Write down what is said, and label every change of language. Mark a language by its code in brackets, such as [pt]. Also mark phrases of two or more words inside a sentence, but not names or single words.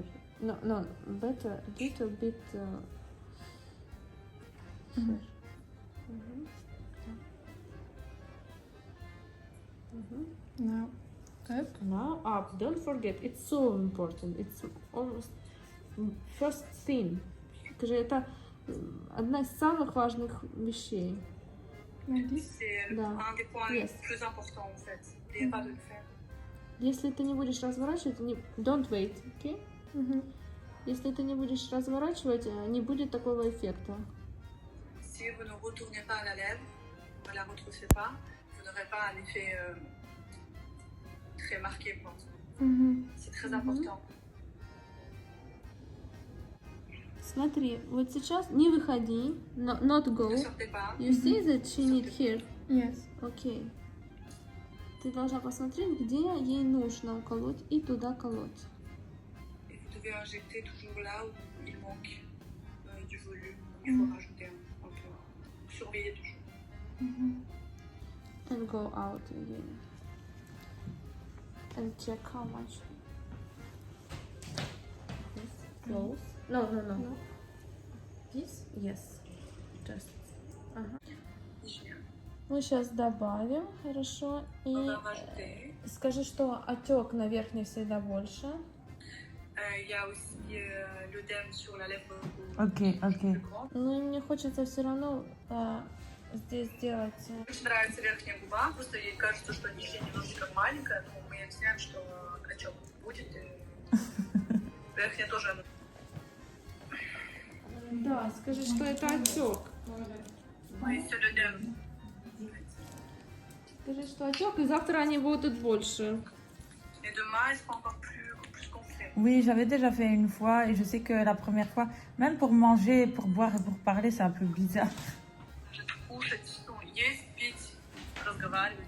[en] No, better little bit here. No. Up. Now up. Don't forget, it's so important. It's almost first thing. [ru] Скажи, это одна из самых важных вещей. [fr] C'est [ru] Да. [fr] un des points [en] Yes. [fr] les plus importants en fait. N'oubliez pas de le faire. [ru] Если ты не будешь разворачивать, [en] don't wait, okay? [ru] Если ты не будешь разворачивать, не будет такого эффекта. [fr] Si vous ne retournez pas la lèvre, ne la retroussez pas, vous n'aurez pas un effet très marqué. Quoi. C'est très important. [ru] Смотри, вот сейчас не выходи, [en] not go. [fr] Ne sortez pas. [en] You see that she need here? Yes. [ru] Окей. Ты должна посмотреть, где ей нужно уколоть, и туда колоть. [fr] Et vous devez injecter toujours là où il manque du volume. Il faut rajouter un peu. Surveillez toujours. [en] And go out again. And check how much. This close. No. This? Yes. Just. [fr] Génial. [ru] Мы сейчас добавим, хорошо. И [fr] On va rajouter. [ru] скажи, что отек на верхней всегда больше. [fr] Il y a aussi l'œdème sur la lèvre [en] Ok, ok. [fr] plus grande. [ru] Ну и мне хочется все равно здесь сделать. Очень нравится верхняя губа, просто ей кажется, что нижняя немножечко маленькая, но мы ей объясняем, что отек будет, и верхняя тоже. Да, скажи, что это отек. [fr] Oui, c'est l'œdème. [ru] Скажи, что отек, и завтра они будут больше. [fr] Et demain, ils seront encore plus gonflés. Oui, j'avais déjà fait une fois et je sais que la première fois, même pour manger, pour boire et pour parler, c'est un peu bizarre. [ru] Кушать, ну, есть, пить, разговаривать.